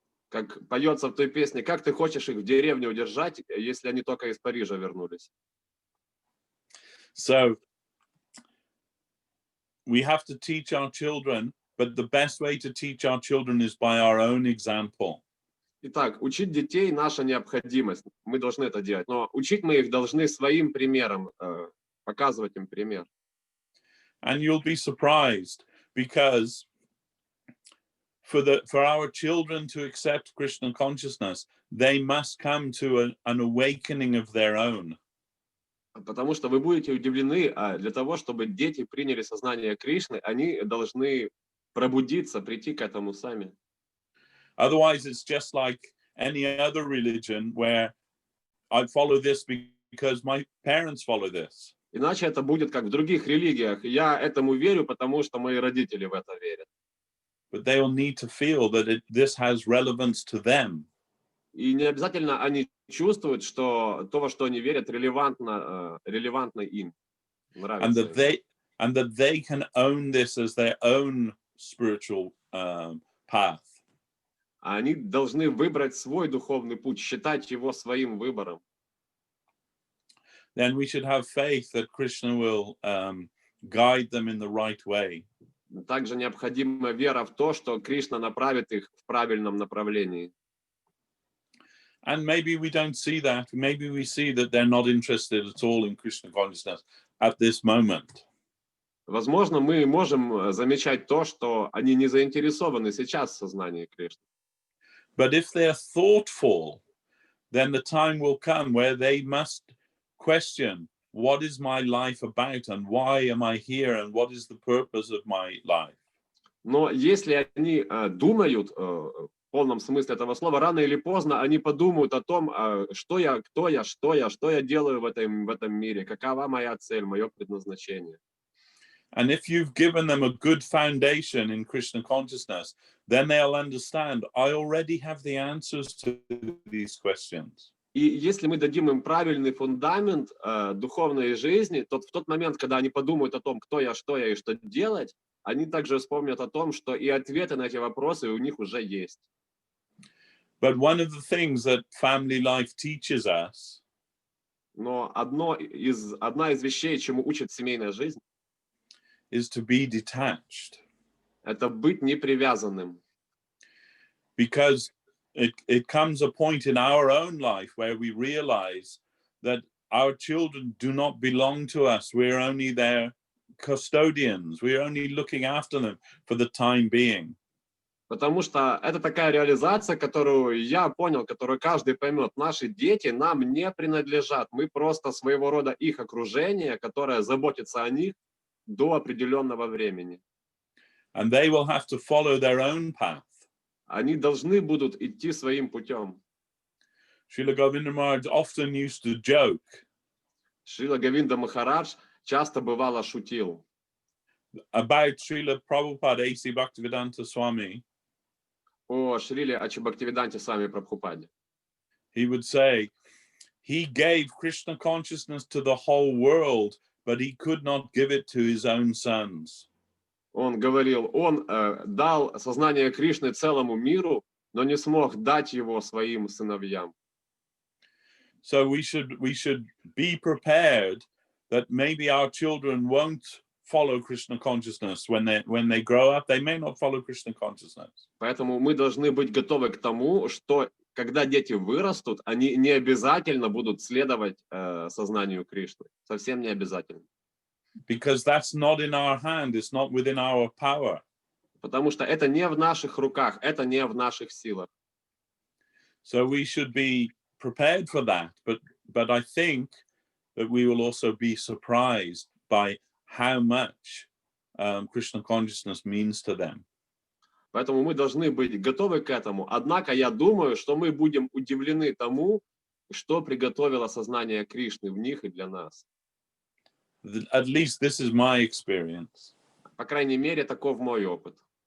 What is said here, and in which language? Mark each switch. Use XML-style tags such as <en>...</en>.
<ru>Как поется в той песне, как ты хочешь их в деревне удержать, если они только из Парижа вернулись?</ru> <en>So we have to teach our children, but the best way to teach our children is by our own example.</en> <ru>Итак, учить детей наша необходимость. Мы должны это делать. Но учить мы их должны своим примером, показывать им пример.</ru> <en>And you'll be surprised because for our children to accept Krishna consciousness, they must come to an awakening of their own.</en> <ru>Потому что вы будете удивлены, для того, чтобы дети приняли сознание Кришны, они должны пробудиться, прийти к этому сами.</ru> <en>Otherwise, it's just like any other religion where I follow this because my parents follow this.</en> <ru>Иначе это будет как в других религиях. Я этому верю, потому что мои родители в это верят.</ru> <en>But they will need to feel that this has relevance to them.</en> <ru>И не обязательно они чувствуют, что то, во что они верят, релевантно им. Нравится им.</ru> <en>And that they can own this as their own spiritual path.</en> <ru>Они должны выбрать свой духовный путь, считать его своим выбором.</ru> <en>Then we should have faith that Krishna will guide them in the right way.</en> <ru>Также необходима вера в то, что Кришна направит их в правильном направлении.</ru> <en>And maybe we don't see that. Maybe we see that they're not interested at all in Krishna consciousness at this moment.</en> <ru>Возможно, мы можем замечать то, что они не заинтересованы сейчас в сознании Кришны.</ru> <en>But if they're thoughtful, then the time will come where they must question, what is my life about and why am I here and what is the purpose of my life?</en> <ru>Но если они думают в полном смысле этого слова, рано или поздно они подумают о том, что я, кто я, что я делаю в этом мире, какова моя цель, мое предназначение.</ru> <en>And if you've given them a good foundation in Krishna consciousness, then they'll understand, I already have the answers to these questions.</en> <ru>И если мы дадим им правильный фундамент духовной жизни, то в тот момент, когда они подумают о том, кто я и что делать, они также вспомнят о том, что и ответы на эти вопросы у них уже есть.</ru> <en>But one of the things that family life teaches us,</en> <ru>но одна из вещей, чему учит семейная жизнь,</ru> <en>is to be detached.</en> <ru>Это быть непривязанным.</ru> <en>Because it comes a point in our own life where we realize that our children do not belong to us. We're only their custodians. We're only looking after them for the time being.</en> <ru>Потому что это такая реализация, которую я понял, которую каждый поймет. Наши дети нам не принадлежат. Мы просто своего рода их окружение, которое заботится о них до определенного времени.</ru> <en>And they will have to follow their own path.</en> <ru>Они должны будут идти своим путем.</ru> <en>Srila Govinda Maharaj often used to joke.</en> <ru>Шрила Говинда Махарадж часто бывало шутил.</ru> <en>About Srila Prabhupada A.C. Bhaktivedanta Swami.</en> <ru>О Шриле Ачи Бхактивиданте Свами Прабхупаде.</ru> <en>He would say, he gave Krishna consciousness to the whole world, but he could not give it to his own sons.</en> <ru>Он говорил, он дал сознание Кришны целому миру, но не смог дать его своим сыновьям.</ru> <en>So we should be prepared that maybe our children won't follow Krishna consciousness when they grow up. They may not follow Krishna consciousness.</en> <ru>Поэтому мы должны быть готовы к тому, что когда дети вырастут, они не обязательно будут следовать сознанию Кришны. Совсем не обязательно.</ru> <en>Because that's not in our hand. It's not within our power.</en> <ru>Потому что это не в наших руках, это не в наших силах.</ru> <en>So we should be prepared for that. But I think that we will also be surprised by how much Krishna consciousness means to them.</en> <ru>Поэтому мы должны быть готовы к этому. Однако я думаю, что мы будем удивлены тому, что приготовило сознание Кришны в них и для нас.</ru> <en>At least this is my experience.</en> <ru>По крайней мере, таков мой опыт.</ru>